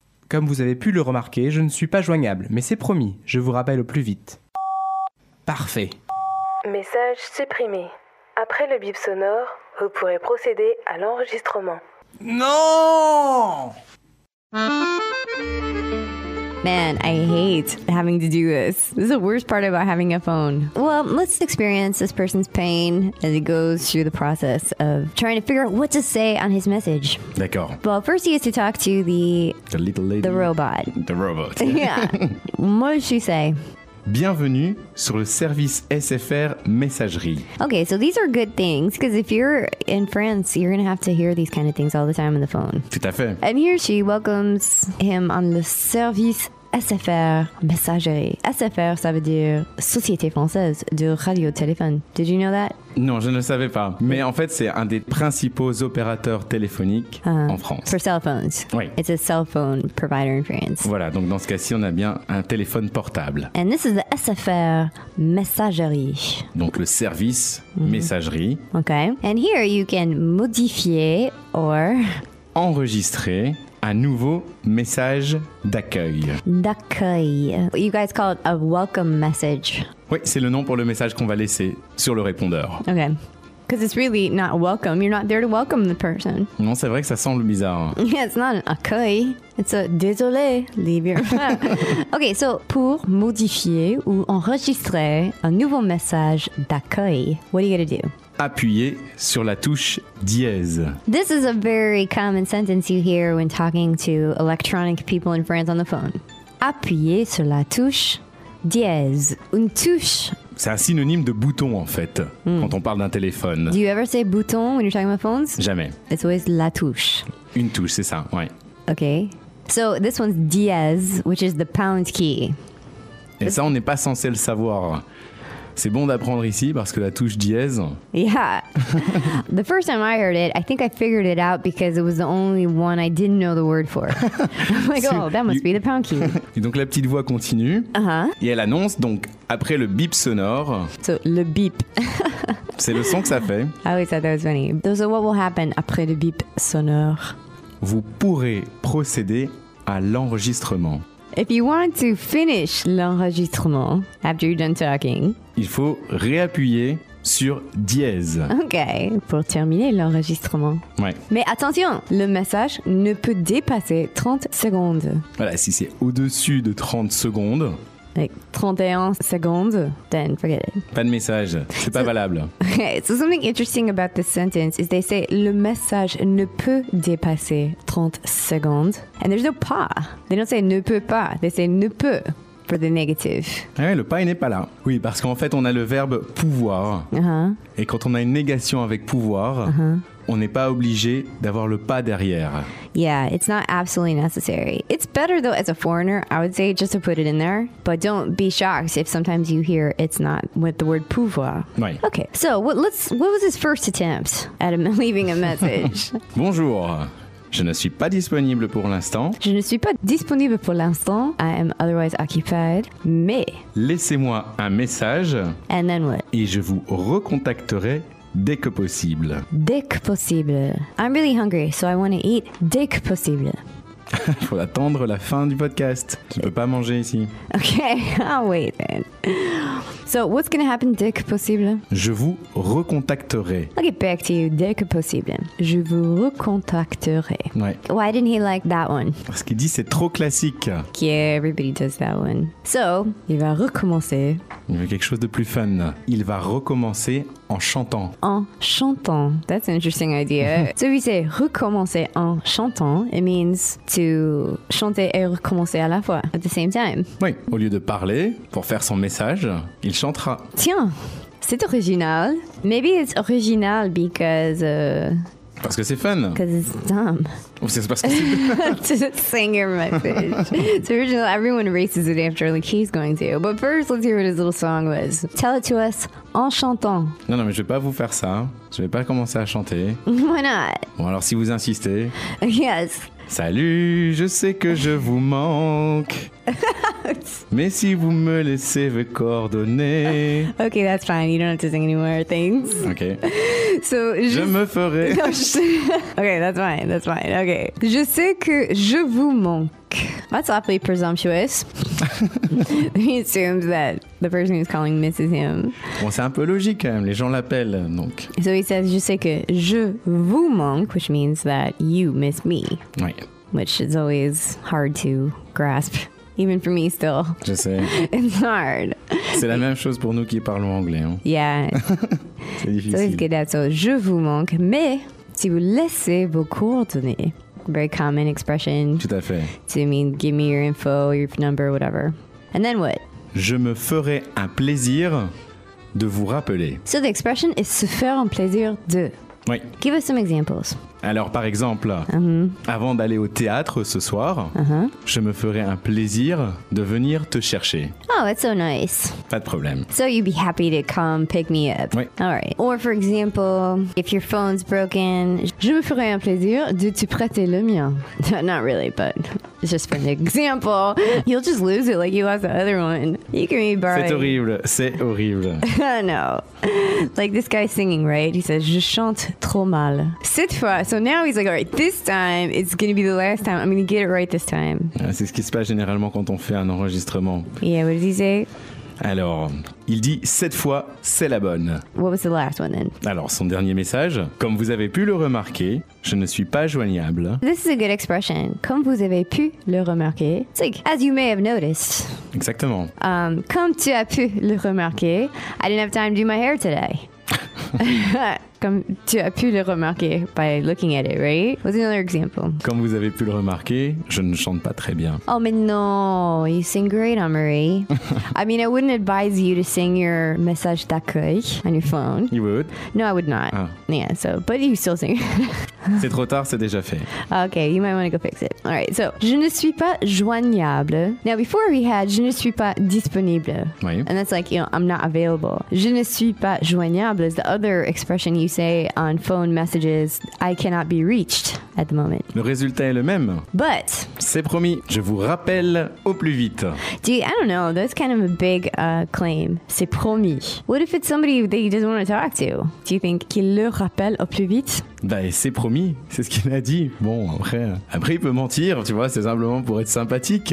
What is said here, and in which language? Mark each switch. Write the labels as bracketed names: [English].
[French] Comme vous avez pu le remarquer, je ne suis pas joignable, mais c'est promis, je vous rappelle au plus vite. Parfait. Message supprimé. Après le bip sonore, vous pourrez procéder à l'enregistrement. Non! [English] Man, I hate having to do this. This is the worst part about having a phone. Well, let's experience this person's pain as he goes through the process of trying to figure out what to say on his message. [French] D'accord. [English] Well, first he has to talk to the little lady. The robot. The robot. Yeah. What does she say? [French] Bienvenue sur le service SFR Messagerie. [English] Okay, so these are good things, because if you're in France, you're going to have to hear these kind of things all the time on the phone. [French] Tout à fait. [English] And here she welcomes him on le service SFR Messagerie. [French] SFR, ça veut dire Société Française de Radio Téléphone. [English] Did you know that? [French] Non, je ne le savais pas. Mais en fait, c'est un des principaux opérateurs téléphoniques en France. [English] For cell phones. [French] Oui. [English] It's a cell phone provider in France. [French] Voilà, donc dans ce cas-ci, on a bien un téléphone portable. [English] And this is the SFR Messagerie. [French] Donc le service messagerie. [English] Okay. And here you can modifier or... [French] enregistrer... un nouveau message d'accueil. [English] D'accueil. You guys call it a welcome message. [French] Oui, c'est le nom pour le message qu'on va laisser sur le répondeur. [English] Okay. Because it's really not welcome. You're not there to welcome the person. [French] Non, c'est vrai que ça semble bizarre. [English] Yeah, it's not an accueil. It's a désolé, leave your... Okay, so [French] pour modifier ou enregistrer un nouveau message d'accueil, [English] what are you going to do? [French] Appuyez sur la touche dièse. [English] This is a very common sentence you hear when talking to electronic people in France on the phone. [French] Appuyez sur la touche dièse. Une touche. C'est un synonyme de bouton, en fait, quand on parle d'un téléphone. [English] Do you ever say bouton when you're talking about phones? [French] Jamais. [English] It's always la touche. [French] Une touche, c'est ça, ouais. [English] Okay. So this one's dièse, which is the pound key. [French] Et ça, on n'est pas censé le savoir. C'est bon d'apprendre ici parce que la touche dièse... [English] Yeah. The first time I heard it, I think I figured it out because it was the only one I didn't know the word for. I'm like, oh, that must be the pound key. [French] Et donc la petite voix continue. Uh-huh. Et elle annonce donc après le bip sonore... [English] So, le bip. [French] C'est le son que ça fait. [English] I always thought that was funny. So what will happen [French] après le bip sonore? Vous pourrez procéder à l'enregistrement. [English] If you want to finish l'enregistrement after you're done talking, [French] il faut réappuyer sur dièse. Ok, pour terminer l'enregistrement. Ouais. Mais attention, le message ne peut dépasser 30 secondes. Voilà, si c'est au-dessus de 30 secondes. [English] Like 31 secondes, then forget it. [French] Pas de message, c'est pas valable. [English] Okay, so something interesting about this sentence is they say [French] le message ne peut dépasser 30 secondes. [English] And there's no pas. They don't say [French] ne peut pas, [English] they say ne peut. for the negative. [French] Ah ouais, le pas n'est pas là. Oui, parce qu'en fait, on a le verbe pouvoir. Et quand on a une négation avec pouvoir, on n'est pas obligé d'avoir le pas derrière. [English] Yeah, it's not absolutely necessary. It's better though as a foreigner, I would say, just to put it in there. But don't be shocked if sometimes you hear it's not with the word pouvoir. [French] Oui. [English] Okay, so what was his first attempt at leaving a message? [French] Bonjour. Je ne suis pas disponible pour l'instant. Je ne suis pas disponible pour l'instant. [English] I am otherwise occupied. [French] Mais... Laissez-moi un message. [English] And then what? [French] Et je vous recontacterai dès que possible. Dès que possible. [English] I'm really hungry, so I want to eat [French] dès que possible. Il faut attendre la fin du podcast. Je ne peux pas manger ici. [English] Ok, I'll wait then. So, what's going to happen [French] dès que possible? Je vous recontacterai. [English] I'll get back to you [French] dès que possible. Je vous recontacterai. Ouais. [English] Why didn't he like that one? [French] Parce qu'il dit c'est trop classique. [English] Okay, everybody does that one. [French] So, il va recommencer. Il veut quelque chose de plus fun. Il va recommencer en chantant. En chantant. [English] That's an interesting idea. So, if you say [French] recommencer en chantant, [English] it means to [French] chanter et recommencer à la fois, [English] at the same time. [French] Oui, au lieu de parler, pour faire son message, il chantera. Tiens, c'est original. [English] Maybe it's original because... [French] Parce que c'est fun. [English] Because it's dumb. [French] Ou c'est parce que c'est... [English] To sing your message. It's original. Everyone races it after, like he's going to. But first, let's hear what his little song was. Tell it to us [French] en chantant. Non, non, mais je vais pas vous faire ça. Je vais pas commencer à chanter. [English] Why not? [French] Bon, alors si vous insistez... [English] Yes. [French] Salut, je sais que je vous manque. Mais si vous me laissez vos coordonnées. [English] Okay, that's fine. You don't have to sing anymore. Thanks. Okay. So, [French] je me ferai. [English] No, okay, that's fine. That's fine. Okay. [French] Je sais que je vous manque. [English] That's awfully presumptuous. He assumes that the person who's calling misses him. [French] Bon, c'est un peu logique quand même. Les gens l'appellent, donc. [English] So he says, [French] je sais que je vous manque, [English] which means that you miss me. [French] Oui. [English] Which is always hard to grasp. Even for me still. [French] Je sais. [English] It's hard. [French] C'est la même chose pour nous qui parlons anglais. Hein? [English] Yeah. [French] C'est difficile. [English] So it's good that so [French] je vous manque, mais si vous laissez vos coordonnées. [English] Very common expression. [French] Tout à fait. [English] To mean give me your info, your number, whatever. And then what? [French] Je me ferai un plaisir de vous rappeler. [English] So the expression is [French] se faire un plaisir de. Oui. [English] Give us some examples. [French] Alors, par exemple, avant d'aller au théâtre ce soir, je me ferai un plaisir de venir te chercher. [English] Oh, that's so nice. [French] Pas de problème. [English] So you'd be happy to come pick me up. [French] Oui. [English] All right. Or, for example, if your phone's broken, [French] je me ferai un plaisir de te prêter le mien. [English] Not really, but just for an example. You'll just lose it like you lost the other one. You can be borrowing. [French] C'est horrible. C'est horrible. [English] No. Like this guy singing, right? He says, [French] je chante trop mal. Cette fois, [English] so now he's like, all right, this time, it's going to be the last time. I'm going to get it right this time. [French] C'est ce qui se passe généralement quand on fait un enregistrement. [English] Yeah, what did he say? [French] Alors, il dit, cette fois, c'est la bonne. [English] What was the last one then? [French] Alors, son dernier message. Comme vous avez pu le remarquer, je ne suis pas joignable. [English] This is a good expression. [French] Comme vous avez pu le remarquer. [English] It's like, as you may have noticed. [French] Exactement. Comme tu as pu le remarquer, [English] I didn't have time to do my hair today. [French] Comme tu as pu le remarquer [English] by looking at it, right? What's another example? [French] Comme vous avez pu le remarquer, je ne chante pas très bien. [English] Oh, [French] mais non, [English] you sing great, Amory. I mean, I wouldn't advise you to sing your message d'accueil on your phone. You would? No, I would not. Ah. Yeah, so, but you still sing. [French] C'est trop tard, c'est déjà fait. [English] Okay, you might want to go fix it. All right, so, [French] je ne suis pas joignable. [English] Now, before we had, [French] je ne suis pas disponible. Oui. [English] And that's like, you know, I'm not available. [French] Je ne suis pas joignable [English] is the other expression you say on phone messages, I cannot be reached at the moment. [French] Le résultat est le même. [English] But. [French] C'est promis, je vous rappelle au plus vite. [English] Dude, I don't know, that's kind of a big claim. [French] C'est promis. [English] What if it's somebody that he doesn't want to talk to? Do you think [French] qu'il le rappelle au plus vite? Bah, c'est promis, c'est ce qu'il a dit. Bon, après, il peut mentir, tu vois, c'est simplement pour être sympathique.